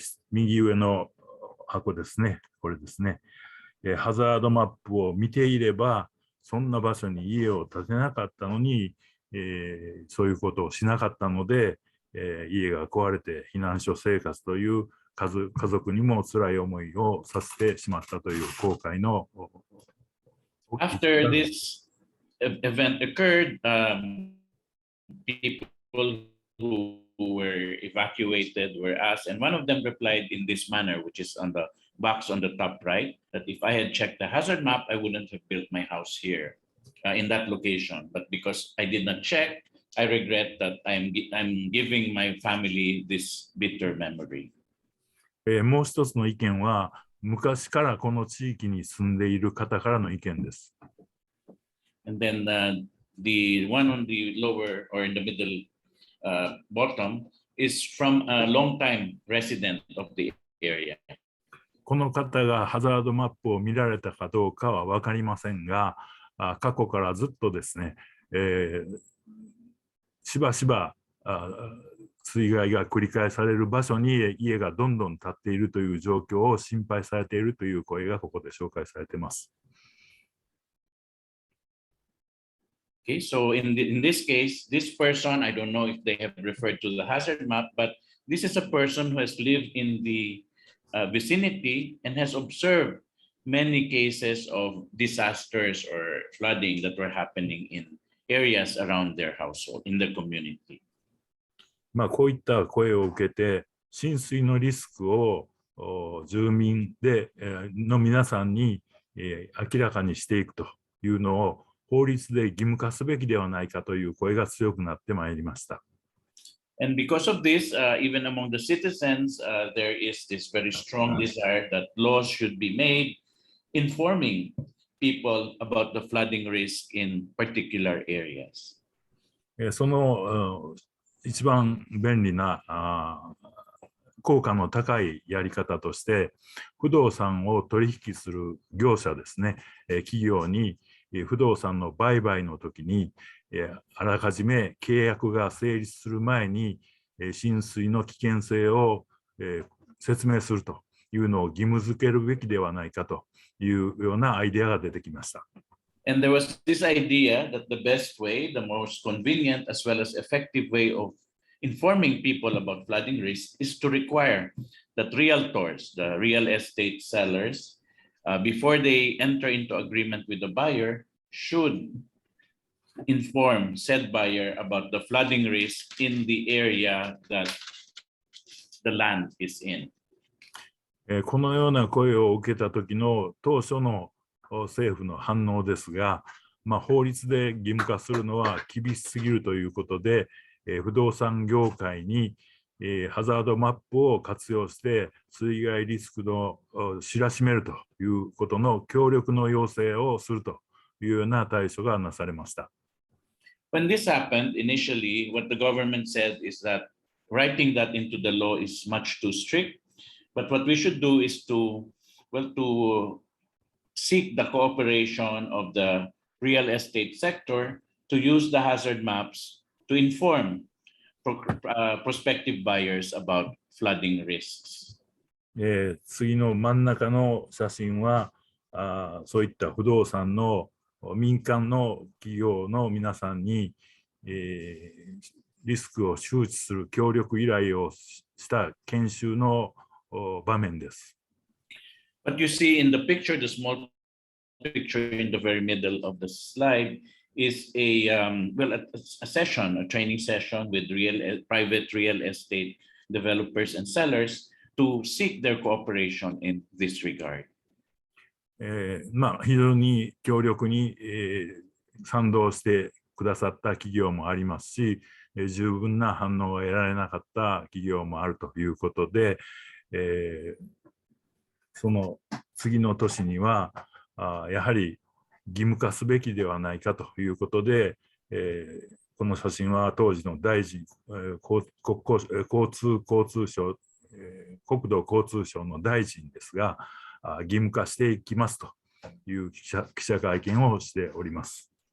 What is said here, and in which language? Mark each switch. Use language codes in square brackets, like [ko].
[ja] 右上の箱ですね、これですね、ハザードマップを見ていれば、そんな場所に家を建てなかったのに、そういうことをしなかったので、家が壊れて避難所生活という家族にも辛い思いをさせてしまったという後悔の。 [en] After this event occurred, people who were evacuated were asked, and one of them replied in this manner, which is on the box on the top right, that if I had checked the hazard map, I wouldn't have built my house here in that location. But because I did not check, I regret that I'm giving my family this bitter memory. [ja] もう一つの意見は、昔からこの地域に住んでいる方からの意見です。 [en] And then the one on the lower or in the middle bottom is from a long-time resident of the area. [ja] この方がハザードマップを見られたかどうかは分かりませんが、過去からずっとですね、しばしば水害が繰り返される場所に家がどんどん建っているという状況を心配されているという声がここで紹介されています。 [en] Okay, so in this case, this person, I don't know if they have referred to the hazard map, but this is a person who has lived in the vicinity and has observed many cases of disasters or flooding that were happening in areas around their household, in the community. [ja] こういった声を受けて、浸水のリスクを住民の皆さんに明らかにしていくというのを法律で義務化すべきではないかという声が強くなってまいりました。 [en] And because of this, even among the citizens, there is this very strong desire that laws should be made informing people about the flooding risk in particular areas. [ja] その一番便利な効果の高いやり方として、不動産を取引する業者ですね、企業に不動産の売買の時にあらかじめ契約が成立する前に浸水の危険性を説明するというのを義務付けるべきではないかというようなアイデアが出てきました。 [en] And there was this idea that the best way, the most convenient as well as effective way of informing people about flooding risk is to require that realtors, the real estate sellers, before they enter into agreement with the buyer, should inform said buyer about the flooding risk in the area that the land is in. [ja] このような声を受けた時の当初の政府の反応ですが、法律で義務化するのは厳しすぎるということで、不動産業界にハザードマップを活用して水害リスクの知らしめるということの協力の要請をするというような対処がなされました。 [en] When this happened, initially, what the government said is that writing that into the law is much too strict. But what we should do is to seek the cooperation of the real estate sector to use the hazard maps to inform prospective buyers about flooding risks. [ja] 次の真ん中の写真はそういった不動産の民間の企業の皆さんに、リスクを周知する協力依頼をした研修の場面です。 [en] But you see in the picture, the small picture in the very middle of the slide is a session, a training session with private real estate developers and sellers to seek their cooperation in this regard. [ja] 非常に強力に、賛同してくださった企業もありますし、十分な反応が得られなかった企業もあるということで、その次の年にはやはり義務化すべきではないかということで、この写真は当時の大臣、国土交通省の大臣ですが、義務化していきますという記者会見をしております。